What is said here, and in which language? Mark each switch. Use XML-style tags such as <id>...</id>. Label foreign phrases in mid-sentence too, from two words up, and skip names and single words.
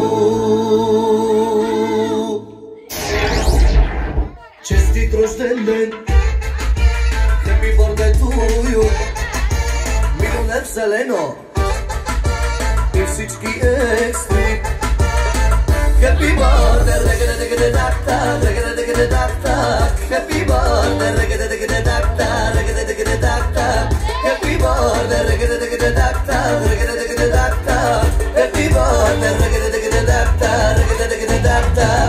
<bg>Честит рожден ден,</bg> <en>happy birthday to you,</en> <bg>милионер вселено и всички екстри.</bg> <en>Happy birthday, regga-da-digga-da-da-da, regga-da-digga-da-da-da. Happy birthday, regga-da-digga-da-da-da, regga-da-digga-da-da. Happy birthday, regga-da-digga-da-da, regga-da-digga-da-da. Happy birthday, regga-da-digga-da-da, regga-da-digga-da-da.</en>